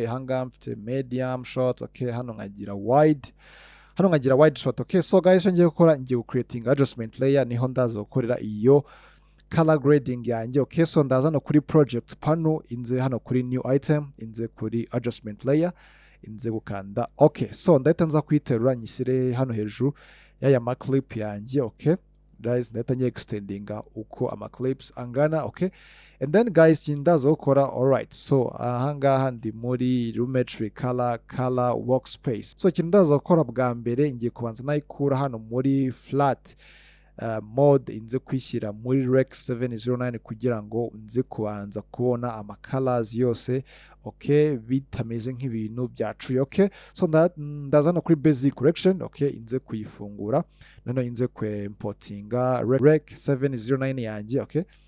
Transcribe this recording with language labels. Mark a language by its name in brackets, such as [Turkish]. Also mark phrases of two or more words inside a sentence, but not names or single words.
[Kinyarwanda] Ahangaha mfite [English] medium shot, [Kinyarwanda] okay, hano nkagira [English] wide shot, [Kinyarwanda] okay. [English] So guys, [Kinyarwanda] ngiye gukora ngiye creating [English] adjustment layer, [Kinyarwanda] niho ndaza gukorera iyo [English] color grading [Kinyarwanda] yanjye, okay. So ndaza no kuri [English] project panel, [Kinyarwanda] inze hano kuri [English] new item, [Kinyarwanda] inze kuri [English] adjustment layer, [Kinyarwanda] inze gukanda okay. So ndahita nza kwiterura nyisire hano hejuru yaya ma clip yanjye, [English] okay guys. [Kinyarwanda] Ndahita ngiye extendinga uko ama clips angana, okay. [English] And then guys, [Kinyarwanda] ndaza gukora alright. So ahangaha ndi muri [English] geometry color workspace. [Kinyarwanda] So ikintu ndaza gukora bwa mbere ngiye kubanza nayikura hano muri [English] flat mode, [Kinyarwanda] inze kwishyira muri rec 709 kugira ngo nze kubanza kubona ama colors yose, okay, bitameze nk'ibintu byacuye, okay. So ndaza no kuri [English] basic correction, [Kinyarwanda] okay, inze kuyifungura none inze importinga rec 709 yanjye, okay.